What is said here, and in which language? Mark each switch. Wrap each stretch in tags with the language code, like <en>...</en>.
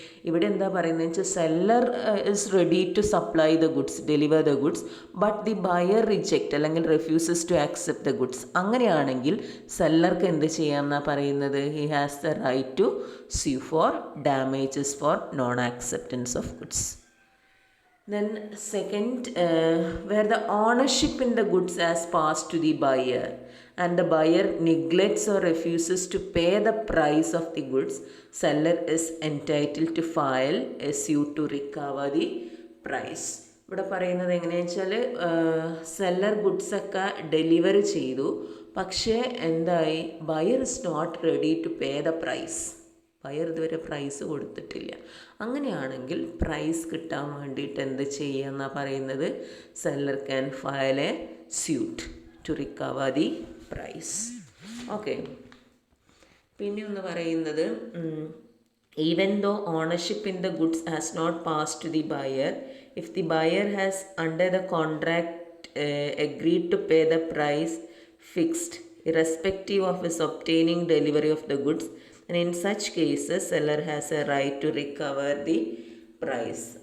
<ml>ഇവിടെ എന്താ പറയുന്നത് വെച്ചാൽ</ml> <en>Seller is ready to supply the goods, deliver the goods, but the buyer reject അല്ലെങ്കിൽ refuses to accept the goods.</en> <ml>അങ്ങനെയാണെങ്കിൽ സെല്ലർക്ക് എന്ത് ചെയ്യാം എന്നാണ് പറയുന്നത്,</ml> <en>He has the right to sue for damages for non acceptance of goods. Then second, where the ownership in the goods has passed to the buyer and the buyer neglects or refuses to pay the price of the goods, seller is entitled to file a suit to recover the price.</en> <ml>ഇവിടെ പറയുന്നത് എങ്ങനെയാണെന്ന് വെച്ചാൽ seller ഗുഡ്സൊക്കെ delivery ചെയ്തു, പക്ഷേ എന്തായി, buyer</ml> <en>Is not ready to pay the price.</en> <ml>Buyer ഇതുവരെ price കൊടുത്തിട്ടില്ല. അങ്ങനെയാണെങ്കിൽ പ്രൈസ് കിട്ടാൻ വേണ്ടിയിട്ട് എന്ത് ചെയ്യുക പറയുന്നത്,</ml> <en>Seller can file a suit to recover the price.</en> <ml>Okay, പിന്നെ ഒന്ന് പറയുന്നത്,</ml> <en>Even though ownership in the goods has not pass to the buyer, if the buyer has under the contract agreed to pay the price fixed irrespective of his obtaining delivery of the goods, and in such cases seller has a right to recover the price.</en>